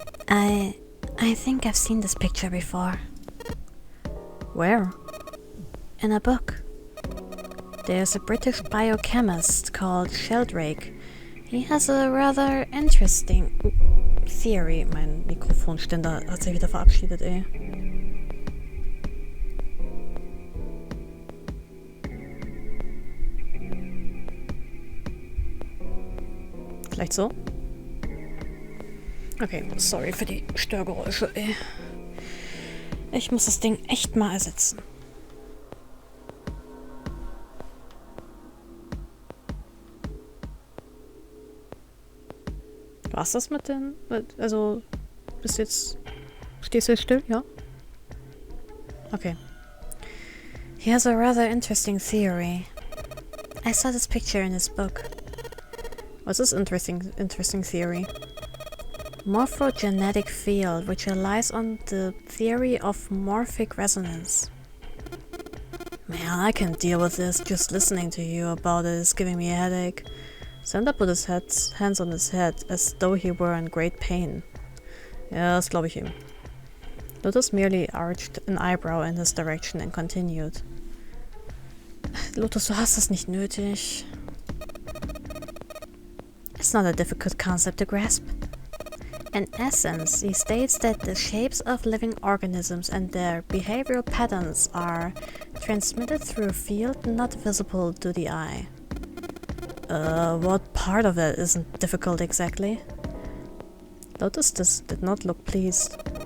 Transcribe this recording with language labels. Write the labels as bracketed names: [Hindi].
[English] I think I've seen this picture before. Where? In a book. There's a British biochemist called Sheldrake. He has a rather interesting theory. [German] Mein Mikrofonständer hat sich wieder verabschiedet, ey. Vielleicht so? Okay, sorry für die Störgeräusche, ey. Ich muss das Ding echt mal ersetzen. War's das mit den... Also, stehst du jetzt still? Ja? Okay. [English] He has a rather interesting theory. I saw this picture in his book. What's this interesting theory? Morphogenetic field, which relies on the theory of morphic resonance. Man, I can't deal with this. Just listening to you about it is giving me a headache. Sander put his hands on his head, as though he were in great pain. [German] Ja, das glaube ich ihm. [English] Lotus merely arched an eyebrow in his direction and continued. [German] Lotus, du hast das nicht nötig. [English] It's not a difficult concept to grasp. In essence, he states that the shapes of living organisms and their behavioral patterns are transmitted through a field not visible to the eye. What part of it isn't difficult exactly? Lotus did not look pleased.